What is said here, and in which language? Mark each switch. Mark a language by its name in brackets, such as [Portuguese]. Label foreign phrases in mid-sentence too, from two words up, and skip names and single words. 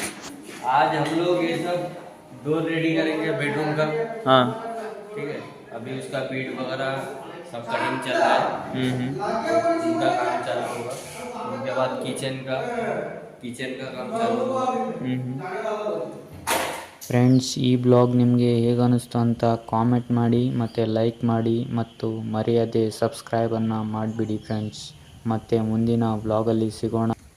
[Hindi] आज हम लोग ये सब [English] door ready [Hindi] करेंगे बेडरूम का। हाँ ठीक है, अभी उसका बेड वगैरह सब कटिंग चल रहा है। उनका काम चालू होगा। उनके बाद किचन का काम चालू होगा। [Kannada] ಫ್ರೆಂಡ್ಸ್, ಈ ಬ್ಲಾಗ್ ನಿಮಗೆ ಹೇಗೆ ಅನ್ನಿಸ್ತು ಅಂತ ಕಾಮೆಂಟ್ ಮಾಡಿ ಮತ್ತು ಲೈಕ್ ಮಾಡಿ ಮತ್ತು ಮರೆಯದೆ ಸಬ್ಸ್ಕ್ರೈಬನ್ನು ಮಾಡಿಬಿಡಿ ಫ್ರೆಂಡ್ಸ್. ಮತ್ತು ಮುಂದಿನ ಬ್ಲಾಗಲ್ಲಿ ಸಿಗೋಣ.